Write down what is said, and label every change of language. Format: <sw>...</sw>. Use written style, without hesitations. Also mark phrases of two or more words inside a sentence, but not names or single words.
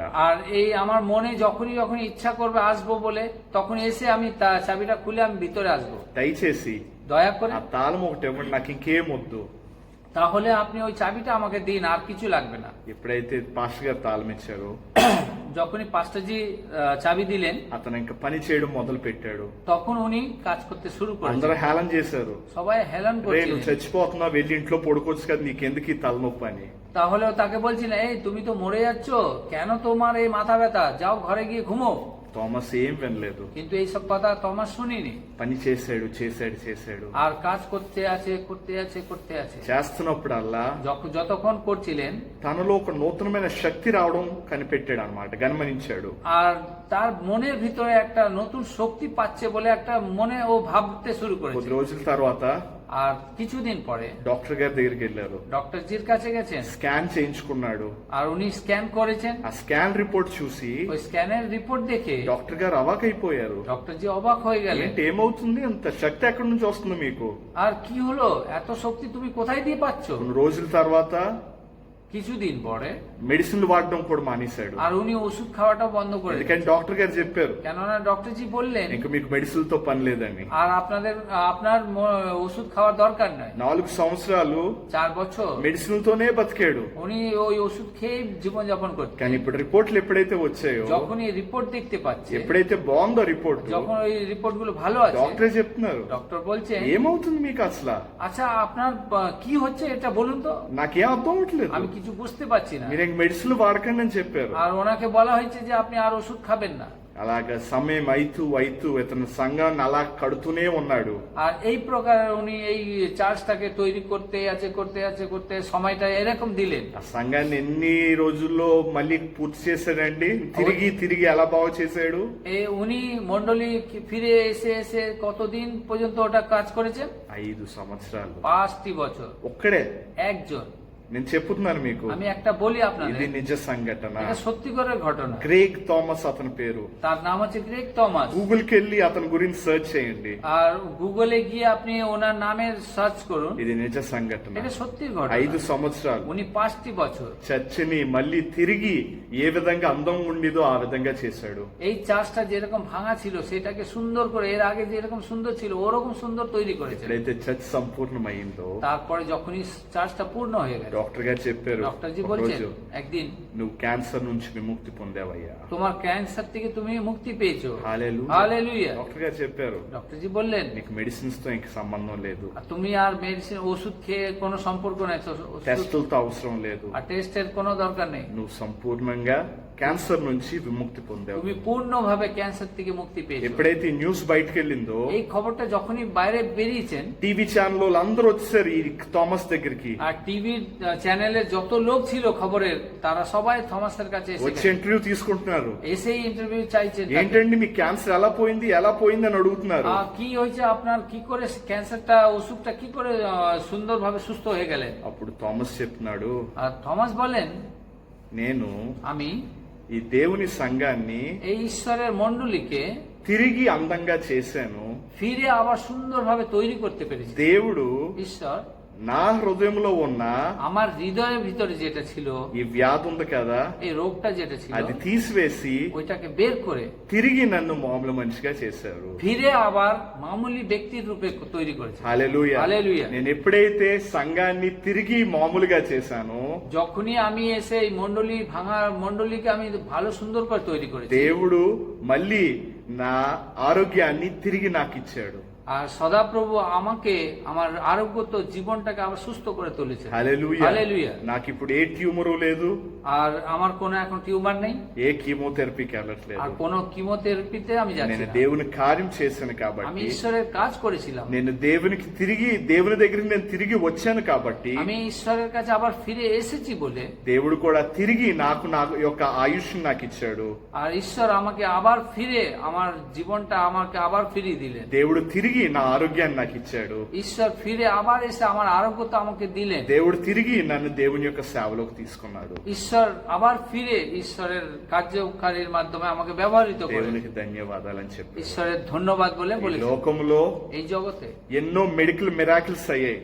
<bn>আর এই আমার মনে যখনই যখনই ইচ্ছা করবে আসবো বলে, তখন এসে আমি চাবিটা খুলে আমি ভিতরে আসবো।</bn> <te>దయచేసి</te> <bn>দয়া করে</bn> <te>ఆ తాళం ఒకటి ఇవ్వండి, నాకు ఇంకేం వద్దు.</te> <bn>তাহলে আপনি ওই চাবিটা আমাকে দিন, আর কিছু লাগবে না।</bn> <te>ఎప్పుడైతే పాస్టర్ గారు తాళం ఇచ్చారో</te> <bn>যখনই পাস্টারজি চাবি দিলেন,</bn> <te>అతను ఇంకా పని చేయడం మొదలు పెట్టాడు.</te> <bn>তখন উনি কাজ করতে শুরু</bn> <te>అందరూ</te> <bn>করেন।</bn> <te>హేళన చేశారు,</te> <bn>সবাই হেলান</bn> <te>రే నువ్వు</te> <bn>করছিলেন,</bn> <te>చచ్చిపోతున్నావు, వెళ్ళి ఇంట్లో పడుకోవచ్చు కదా, నీకెందుకు ఈ తలనొప్పి అని.</te> <bn>তাহলেও তাকে বলছিলেন, এই তুমি তো মরে যাচ্ছ, কেন তোমার এই মাথা ব্যথা, যাও ঘরে গিয়ে ঘুমো।</bn> <te>థామస్ ఏం వినలేదు,</te> <bn>কিন্তু এইসব কথা থমাস শুনিনি,</bn> <te>పని చేశాడు చేశాడు చేశాడు.</te> <bn>আর কাজ করতে আছে করতে আছে করতে আছে।</bn> <te>చేస్తున్నప్పుడల్లా</te> <bn>যতক্ষণ করছিলেন,</bn> <te>తనలో ఒక నూతనమైన శక్తి రావడం కనిపెట్టాడు అనమాట, గమనించాడు.</te> <bn>আর তার মনের ভিতরে একটা নতুন শক্তি পাচ্ছে বলে একটা মনে ও ভাবতে শুরু</bn> <te>కొద్ది</te> <bn>করেছে।</bn> <te>రోజుల తర్వాత</te> <bn>আর কিছুদিন পরে</bn> <te>డాక్టర్ గారి దగ్గరికి వెళ్ళారు,</te> <bn>ডক্টর জির কাছে গেছেন,</bn> <te>స్కాన్ చేయించుకున్నాడు.</te> <bn>আর উনি স্ক্যান করেছেন।</bn> <te>ఆ স্కాన్ రిపోర్ట్ చూసి</te> <bn>ওই স্ক্যানের রিপোর্ট দেখে</bn> <te>డాక్టర్ గారు అవాకైపోయారు.</te> <bn>ডক্টর জি অবাক হয়ে গেলেন,</bn> <te>ఏంటి ఏమవుతుంది, అంత శక్తి ఎక్కడి నుంచి వస్తుంది మీకు?</te> <bn>আর কি হলো, এত শক্তি তুমি কোথায় দিয়ে পাচ্ছ?</bn> <te>కొన్ని రోజుల తర్వాత</te> <bn>কিছুদিন পরে</bn> <te>మెడిసిన్లు వాడడం కూడా మానేశాడు.</te> <bn>আর উনি ওষুধ খাওয়াটাও বন্ধ করে দিলেন।</bn> <te>ఎందుకంటే డాక్టర్ గారు చెప్పారు,</te> <bn>কেননা ডক্টর জি বললেন,</bn> <te>ఇంక మీకు మెడిసిన్లతో పని లేదని.</te> <bn>আর আপনার ওষুধ খাওয়ার দরকার নাই।</bn> <te>4 సంవత్సరాలు</te> <bn>4 বছর</bn> <te>మెడిసిన్లతోనే బతికాడు.</te> <bn>উনি ওই ওষুধ খেয়ে জীবনযাপন করতেন।</bn> <te>కానీ ఇప్పుడు రిపోర్ట్లు ఎప్పుడైతే వచ్చాయో,</te> <bn>যখন এই রিপোর্ট দেখতে পাচ্ছে,</bn> <te>ఎప్పుడైతే బాగుందో రిపోర్ట్,</te> <bn>যখন ওই রিপোর্ট গুলো ভালো আছে,</bn> <te>డాక్టరే చెప్తున్నారు,</te> <bn>ডক্টর বলছেন,</bn> <te>ఏమవుతుంది మీకు అసలు,</te> <bn>আচ্ছা আপনার কি হচ্ছে এটা বলুন তো,</bn> <te>నాకేం అర్థం అవ్వట్లేదు,</te> <bn>আমি কিছু বুঝতে পারছি না।</bn> <te>మీరు ఇంక మెడిసిన్ వాడకండి అని చెప్పారు.</te> <bn>আর ওনাকে বলা হয়েছে যে আপনি আর ওষুধ খাবেন না।</bn> <te>అలాగా సమయం అయితూ ఇతను సంఘాన్ని అలా కడుతూనే ఉన్నాడు.</te> <bn>আর এই প্রকার উনি এই চার্চটাকে তৈরি করতে সময়টা এরকম দিলেন।</bn> <te>ఆ సంఘాన్ని ఎన్ని రోజుల్లో మళ్ళీ పూర్తి చేశాడండి? తిరిగి ఎలా బాగు చేశాడు?</te> <bn>উনি মন্ডলী ফিরে এসে কতদিন পর্যন্ত ওটা কাজ করেছে?</bn> <te>5 సంవత్సరాలు,</te> <bn>5টি বছর।</bn> <te>ఒక్కడే</te> <bn>একজন।</bn> <te>నేను చెప్తున్నాను మీకు,</te> <bn>আমি একটা বলি আপনাদের,</bn> <te>ఇది నిజ సంఘటన.</te> <bn>এটা সত্যিকারের ঘটনা।</bn> <te>గ్రేగ్ థామస్ అతని పేరు.</te> <bn>তার নাম হচ্ছে গ্রেগ থমাস।</bn> <te>గూగుల్ కి వెళ్ళి అతని గురించి సర్చ్ చేయండి.</te> <bn>আর গুগলে গিয়ে আপনি ওনার নামের সার্চ করুন।</bn> <te>ఇది నిజ సంఘటన.</te> <bn>এটা সত্যি ঘটনা।</bn> <te>5 సంవత్సరాలు</te> <bn>উনি 5টি বছর</bn> <te>చర్చిని మళ్ళీ తిరిగి ఏ విధంగా అందం ఉండిదో ఆ విధంగా చేశాడు.</te> <bn>এই চার্চটা যেরকম ভাঙা ছিল সেটাকে সুন্দর করে, এর আগে যেরকম সুন্দর ছিল ওরকম সুন্দর তৈরি করেছে।</bn> <te>ఎప్పుడైతే చర్చ్ సంపూర్ణమైందో</te> <bn>তারপরে যখনই চার্চটা পূর্ণ হয়ে গেল,</bn> <te>డాక్టర్ గారు చెప్పారు,</te> <bn>ডক্টর জি বলছেন</bn> <te>"ఒకరోజు</te> <bn>একদিন</bn> <te>నువ్వు క్యాన్సర్ నుంచి విముక్తి పొందావయ్యా."</te> <bn>তোমার ক্যান্সার থেকে তুমি মুক্তি পেয়েছো।</bn> <te>హల్లెలూయా.</te> <bn>হালেলুয়া।</bn> <te>డాక్టర్ గారు చెప్పారు,</te> <bn>ডক্টর জি বললেন</bn> <te>నీకు మెడిసిన్స్ తో ఇంక సంబంధం లేదు,</te> <bn>আর তুমি আর মেডিসিন ওষুধ খেয়ে কোনো সম্পর্ক নাই,</bn> <te>టెస్టులతో అవసరం లేదు,</te> <bn>আর টেস্টের কোনো দরকার নেই।</bn> <te>నువ్వు సంపూర్ణంగా క్యాన్సర్ నుంచి విముక్తి పొందావు.</te> <bn>তুমি পূর্ণভাবে ক্যান্সার থেকে মুক্তি পেয়েছো।</bn> <te>ఎప్పుడైతే ఈ న్యూస్ బయటకు వెళ్ళిందో</te> <bn>এই খবরটা যখনই বাইরে বেরিয়েছেন,</bn> <en>TV channel</en> <te>వాళ్ళు అందరూ వచ్చారు ఈ థామస్ దగ్గరికి.</te> <bn>আর টিভির চ্যানেলে যত লোক ছিল খবরের, তারা সবাই থমাসের কাছে</bn> <te>వచ్చి ఇంటర్వ్యూ తీసుకుంటున్నారు.</te> <bn>এসেই ইন্টারভিউ চাইছেন।</bn> <te>ఏంటండి మీ క్యాన్సర్ ఎలా పోయింది అని అడుగుతున్నారు.</te> <bn>কি হয়েছে আপনার, কি করে ক্যান্সারটা, অসুখটা কি করে সুন্দরভাবে সুস্থ হয়ে গেলেন?</bn> <te>అప్పుడు థామస్ చెప్తున్నాడు,</te> <bn>আর থমাস বলেন,</bn> <te>నేను</te> <bn>আমি</bn> <te>ఈ దేవుని సంఘాన్ని</te> <bn>এই ঈশ্বরের মণ্ডলীকে</bn> <te>తిరిగి అందంగా చేశాను.</te> <bn>ফিরে আবার সুন্দরভাবে তৈরি করতে পেরেছি।</bn> <te>దేవుడు</te> <bn>ঈশ্বর</bn> <te>నా హృదయంలో ఉన్న</te> <bn>আমার হৃদয়ের ভিতরে যেটা ছিল,</bn> <te>ఈ వ్యాధి ఉంది కదా,</te> <bn>এই রোগটা যেটা ছিল,</bn> <te>అది తీసివేసి</te> <bn>ওইটাকে বের করে</bn> <te>తిరిగి నన్ను మామూలు మనిషిగా చేశారు.</te> <bn>ফিরে আবার মামুলি ব্যক্তির রূপে তৈরি করেছে।</bn> <te>హల్లెలూయా.</te> <bn>হালেলুয়া।</bn> <te>నేను ఎప్పుడైతే సంఘాన్ని తిరిగి మామూలుగా చేశానో,</te> <bn>যখনই আমি এসে এই ভাঙা মন্ডলীকে আমি ভালো সুন্দর করে তৈরি করেছি,</bn> <te>దేవుడు మళ్ళీ నా ఆరోగ్యాన్ని తిరిగి నాకు ఇచ్చాడు.</te> <bn>আর সদাপ্রভু আমাকে আমার আরোগ্যত জীবনটাকে আবার সুস্থ করে তুলেছে।</bn> <te>హల్లెలూయా.</te> <bn>হালেলুয়া।</bn> <te>నాకు ఇప్పుడు ఏ ట్యూమరు లేదు,</te> <bn>আর আমার কোনো এখন টিউমার নেই,</bn> <te>ఏ కీమోథెరపీకి వెళ్ళట్లేదు.</te> <bn>আর কোনো কিমোথেরাপিতে আমি যাচ্ছি</bn> <te>నేను</te> <bn>না।</bn> <te>దేవుని కార్యం చేశాను</te> <bn>আমি</bn> <te>కాబట్టి,</te> <bn>ঈশ্বরের কাজ করেছিলাম,</bn> <te>నేను దేవుని దగ్గరికి నేను తిరిగి వచ్చాను కాబట్టి,</te> <bn>আমি ঈশ্বরের কাছে আবার ফিরে এসেছি বলে</bn> <te>దేవుడు కూడా తిరిగి నా యొక్క ఆయుష్ నాకు ఇచ్చాడు.</te> <bn>আর ঈশ্বর আমাকে আবার ফিরে আমার জীবনটা আমাকে আবার ফিরিয়ে দিলেন।</bn> <te>దేవుడు తిరిగి నా ఆరోగ్యాన్ని నాకు ఇచ్చాడు.</te> <bn>ঈশ্বর ফিরে আবার এসে আমার আরোগ্যতা আমাকে দিলেন।</bn> <te>దేవుడు తిరిగి నన్ను దేవుని యొక్క సేవలోకి తీసుకున్నాడు.</te> <bn>ঈশ্বর আবার ফিরে ঈশ্বরের কার্যকারীর মাধ্যমে আমাকে ব্যবহৃত করে।</bn> <te>దేవునికి ధన్యవాదాలని చెప్పి</te> <bn>ঈশ্বরের ধন্যবাদ বলে</bn> <te>ఈ</te> <bn>বলেছেন।</bn> <te>లోకంలో</te> <bn>এই জগতে</bn> <te>ఎన్నో</te> <en>medical miracles</en> <te>అయ్యాయి.</te>